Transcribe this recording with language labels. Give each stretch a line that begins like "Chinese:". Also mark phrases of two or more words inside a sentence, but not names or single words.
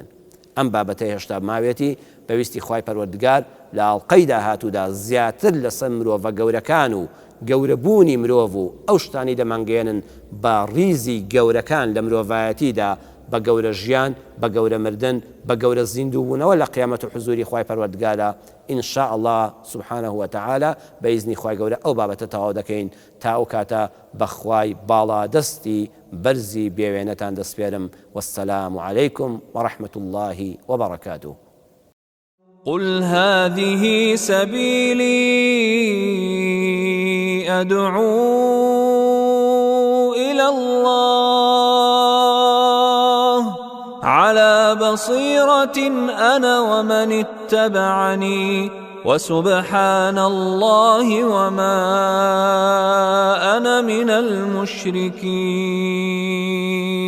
Central Kurdish: ئەم بابەتەی هێشتا ماوێتی پێویستی خوای پەروەردگار لە ئاڵلقەی داهاتوودا زیاتر لەسەر مرۆڤە گەورەکان و گەورەبوونی مرۆڤ و ئەو شتانی دەمانگەێنن بە ڕیزی گەورەکان لە مرۆڤایەتیدا بە گەورە ژیان بە گەورە مردن بە گەورە زیندووبوونەوە لە قیامەت و حزوری خوای پەروەردگارە
Arabic: إن شاء الله سبحانه وتعالى
Central Kurdish: بإذن خوای گەورە ئەو بابەتە تەواو دەکەین تا ئەو کاتە بەخوای باڵا دەستی بەرزی بێوێنەتان دەسپێرم
Arabic: والسلام عليكم ورحمة الله وبركاته. قل هذه سبيلي أدعو إلى الله على بصيرة أنا ومن اتبعني وسبحان الله وما أنا من المشركين.